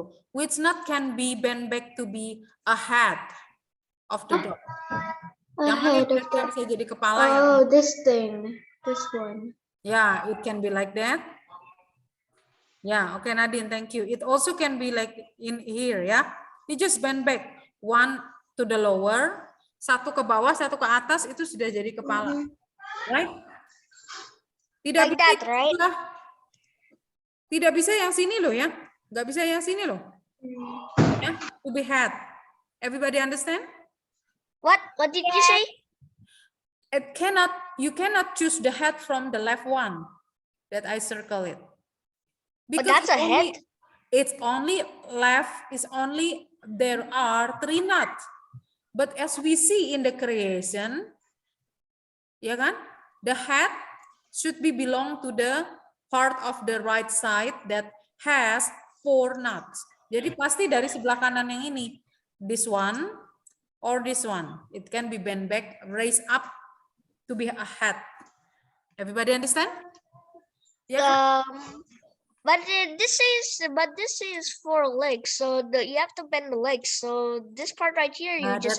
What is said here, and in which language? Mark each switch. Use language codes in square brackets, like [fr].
[en] Which nut can be bent back to be a head of the dog? [id] Yang mana [en] Head of [id] kira-kira [en] the- [id] bisa jadi kepala ya? [en] Oh, this thing. This one. Yeah, it can be like that. Yeah, okay Nadine, thank you. It also can be like in here ya. You just bend back. One to the lower, [id] satu ke bawah, satu ke atas, itu sudah jadi kepala. [en] Right? [id] Tidak [en] Like [id] bisa [en] that, right? [id] Tidak bisa yang sini loh ya. Nggak bisa yang sini loh. [en] Ya, to be head. Everybody understand? What did you say? You cannot choose the head from the left one that I circle it. But that's a head. It's only left, there are 3 nuts. But as we see in the creation, [id] ya kan? [en] The head should be belong to the part of the right side that has 4 nuts. [id] Jadi pasti dari sebelah kanan yang ini. [en] This one or this one. It can be bent back, raised up to be a head. Everybody understand? Yeah. But this is 4 legs, so you have to bend the legs. So this part right here, you just